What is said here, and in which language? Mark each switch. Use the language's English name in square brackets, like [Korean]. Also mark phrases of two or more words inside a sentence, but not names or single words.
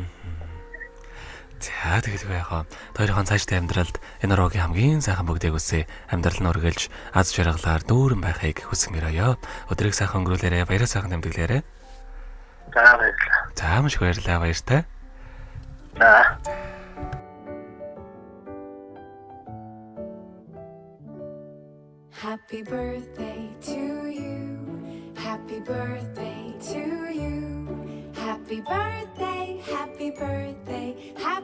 [Mongolian] За тэгэл байхаа. Хоёрын цаашдаа амьдралд энэ руугийн хамгийн сайхан бүгдийг үсэ амьдрал нь өргөлж аз жаргалаар дүүрэн байхыг хүсмээрээ. Өдрийг сайхан өнгөрүүлээрэ, баяраа сайхан тэмдэглээрэ. За баярлалаа. За маш их баярлалаа, баяртай. За. [English] Happy birthday to you. Happy birthday to you. Happy birthday, happy birthday,